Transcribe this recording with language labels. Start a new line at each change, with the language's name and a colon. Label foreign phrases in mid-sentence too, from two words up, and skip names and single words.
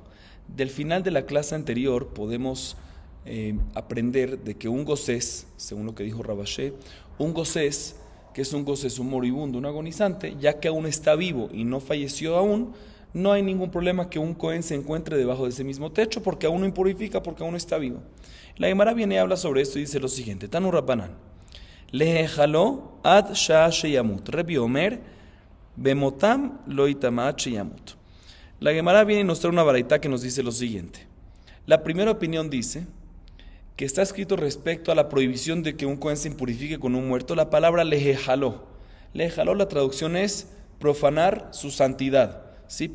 Spanish: Del final de la clase anterior podemos aprender de que un gosés, según lo que dijo Rabashé, un gosés, que es un gosés, un moribundo, un agonizante, ya que aún está vivo y no falleció aún, no hay ningún problema que un cohen se encuentre debajo de ese mismo techo, porque aún no impurifica, porque aún está vivo. La Gemara viene y habla sobre esto y dice lo siguiente:
Hebrew: תנו רבנן, להחלו עד שעה שימות. רבי אומר, במותם לא יטמא שימות.
Spanish: La Gemara viene y nos trae una baraita que nos dice lo siguiente. La primera opinión dice que está escrito respecto a la prohibición de que un cohen se impurifique con un muerto, la palabra lehejaló. Lehejaló, la traducción es profanar su santidad, ¿sí?